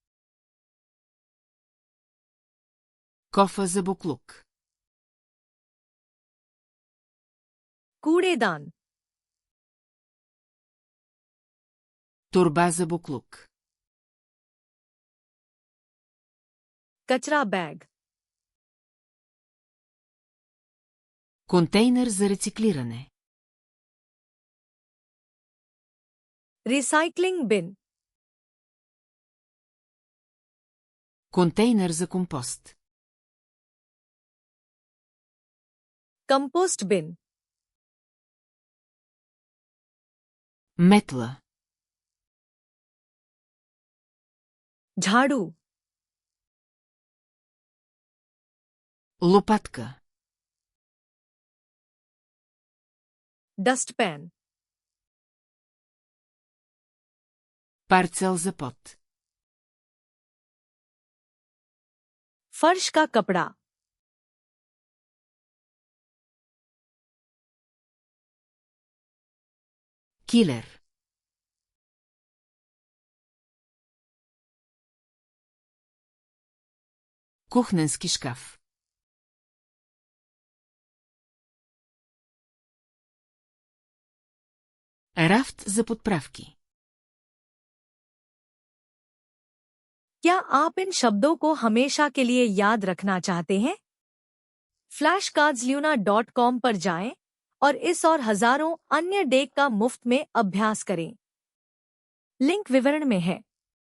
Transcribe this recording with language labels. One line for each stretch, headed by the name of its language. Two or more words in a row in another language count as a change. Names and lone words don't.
Bulgarian: Кофа за буклук.
Hindi: कूड़ेदान।
Bulgarian: Торба за буклук.
Hindi: कचरा बैग।
Bulgarian: Контейнер за рециклиране.
English: recycling bin.
Bulgarian: Контейнер за компост.
English: compost bin,
Bulgarian: Метла.
Hindi: झाड़ू,
Bulgarian: Лопатка.
Hindi: डस्टपैन,
Bulgarian: Парцел за пот.
Hindi: फर्श का कपड़ा,
Bulgarian: Килер. Кухненски шкаф. Рафт за подправки.
Hindi: क्या आप इन शब्दों को हमेशा के लिए याद रखना चाहते हैं? flashcardsluna.com पर जाएं और इस और हजारों अन्य डेक का मुफ्त में अभ्यास करें। लिंक विवरण में है।